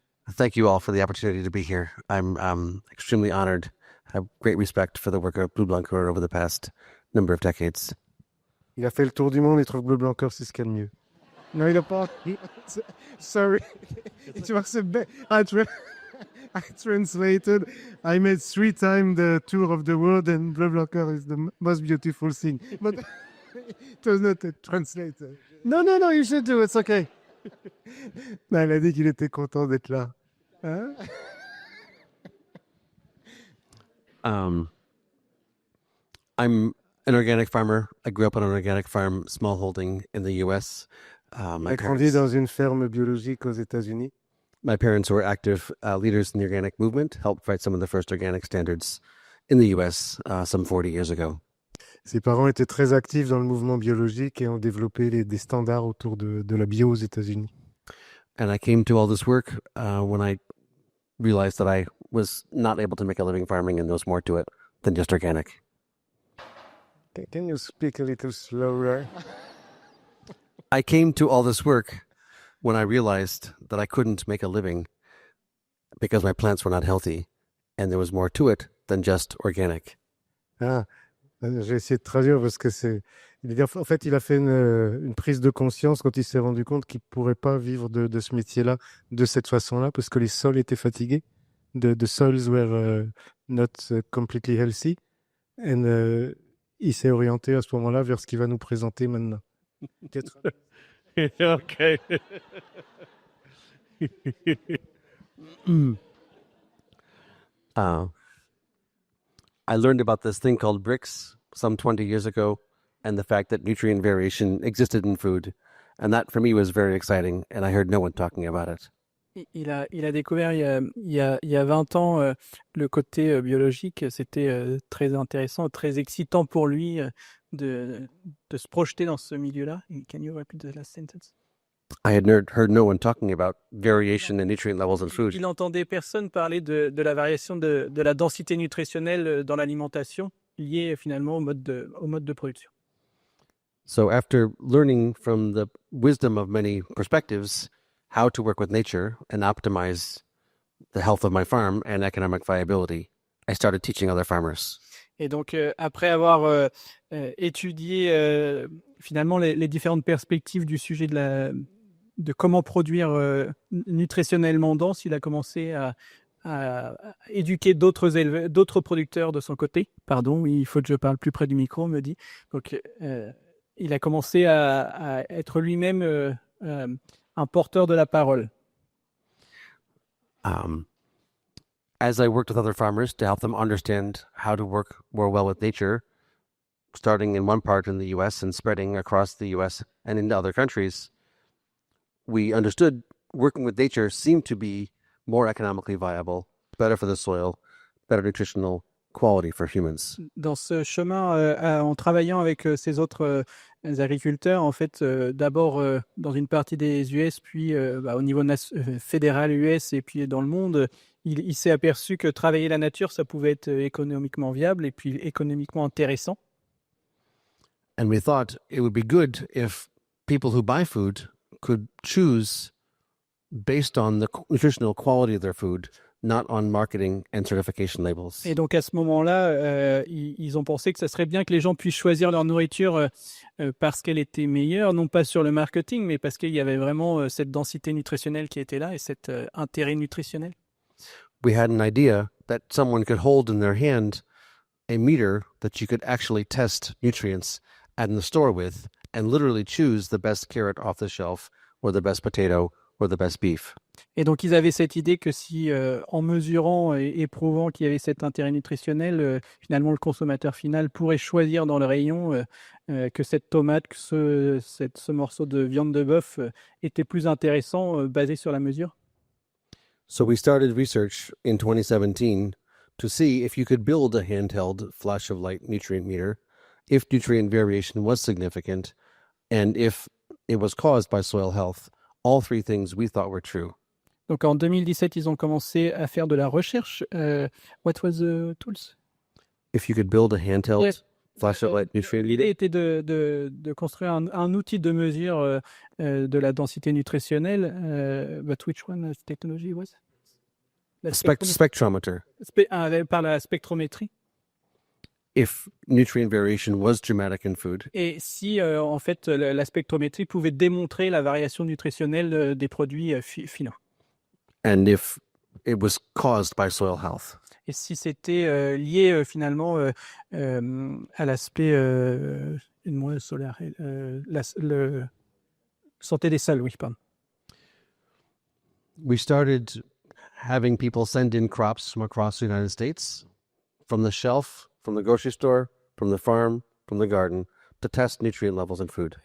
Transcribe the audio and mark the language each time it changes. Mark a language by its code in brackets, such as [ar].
[en] Thank you all for the opportunity to be here. I'm extremely honored. I have great respect for the work of Blue Blancoeur over the past number of decades. [fr] Il a fait le tour du monde, il trouve Bleu Blancoeur, c'est ce qu'il y a de mieux. Non, il n'a pas. [en] Sorry. It was a bit. I translated. I made 3 times the tour of the world, and Bleu Blancoeur is the most beautiful thing. But it was not a translator. No, you should do. It's okay. [fr] Non, il a dit qu'il était content d'être là. Hein? [en] I'm an organic farmer. I grew up on an organic farm, smallholding in the U.S. [fr] Il a grandi dans une ferme biologique aux États-Unis. [en] My parents were active leaders in the organic movement, helped write some of the first organic standards in the U.S. Some 40 years ago. [fr] Ses parents étaient très actifs dans le mouvement biologique et ont développé des standards autour de la bio aux États-Unis. [en] And I came to all this work when I realized that I was not able to make a living farming and there was more to it than just organic. Can you speak a little slower? I came to all this work when I realized that I couldn't make a living because my plants were not healthy and there was more to it than just organic. [fr] Ah, j'ai essayé de traduire parce que c'est. En fait, il a fait une prise de conscience quand il s'est rendu compte qu'il ne pourrait pas vivre de ce métier-là de cette façon-là parce que les sols étaient fatigués. [en] The soils were not completely healthy. [fr] Et il s'est orienté à ce moment-là vers ce qu'il va nous présenter maintenant. [en] Okay. I learned about this thing called BRICS some 20 years ago and the fact that nutrient variation existed in food. And that for me was very exciting and I heard no one talking about it. [fr] Il a découvert il y a 20 ans le côté biologique. C'était très intéressant, très excitant pour lui de se projeter dans ce milieu-là. [en] Can you repeat the last sentence? I had heard no one talking about variation in nutrient levels in food. [fr] Il n'entendait personne parler de la variation de la densité nutritionnelle dans l'alimentation liée finalement au mode de production. [en] So after learning from the wisdom of many perspectives how to work with nature and optimize the health of my farm and economic viability, I started teaching other farmers. [fr] Et donc, après avoir étudié finalement les différentes perspectives du sujet de comment produire nutritionnellement dense, il a commencé à éduquer d'autres producteurs de son côté. Pardon, oui, il faut que je parle plus près du micro, on me dit. Donc, il a commencé à être lui-même un porteur de la parole. [en] As I worked with other farmers to help them understand how to work more well with nature, starting in one part in the U.S. and spreading across the U.S. and into other countries, we understood working with nature seemed to be more economically viable, better for the soil, better nutritional quality for humans. [fr] Dans ce chemin, en travaillant avec ces autres agriculteurs, en fait, d'abord dans une partie des US, puis au niveau fédéral US et puis dans le monde, il s'est aperçu que travailler la nature, ça pouvait être économiquement viable et puis économiquement intéressant. [en] And we thought it would be good if people who buy food could choose based on the nutritional quality of their food, not on marketing and certification labels. [fr] Et donc à ce moment-là, ils ont pensé que ça serait bien que les gens puissent choisir leur nourriture parce qu'elle était meilleure, non pas sur le marketing, mais parce qu'il y avait vraiment cette densité nutritionnelle qui était là et cet intérêt nutritionnel. [en] We had an idea that someone could hold in their hand a meter that you could actually test nutrients in the store with and literally choose the best carrot off the shelf or the best potato or the best beef. [fr] Et donc ils avaient cette idée que si en mesurant et prouvant qu'il y avait cet intérêt nutritionnel, finalement le consommateur final pourrait choisir dans le rayon que cette tomate, que ce morceau de viande de bœuf était plus intéressant basé sur la mesure. [en] So we started research in 2017 to see if you could build a handheld flash of light nutrient meter, if nutrient variation was significant, and if it was caused by soil health. All three things we thought were true. [fr] Donc en 2017, ils ont commencé à faire de la recherche. [en] What was the tools? If you could build a handheld flash of light nutrient [fr] L'idée [en] meter. [fr] était de construire un outil de mesure de la densité nutritionnelle. [en] But which one technology was? [fr] La [en] spectrometer. [fr] Par la spectrométrie. [en] If nutrient variation was dramatic in food, [fr] Et si en fait la spectrométrie pouvait démontrer la variation nutritionnelle des produits finaux. [en] and if it was caused by soil health. [fr] Et si c'était lié finalement à l'aspect solaire, le santé des sols, oui, pardon. [en] We started having people send in crops from across the United States, from the shelf, from the grocery store, from the farm, from the garden, to test nutrient levels in food.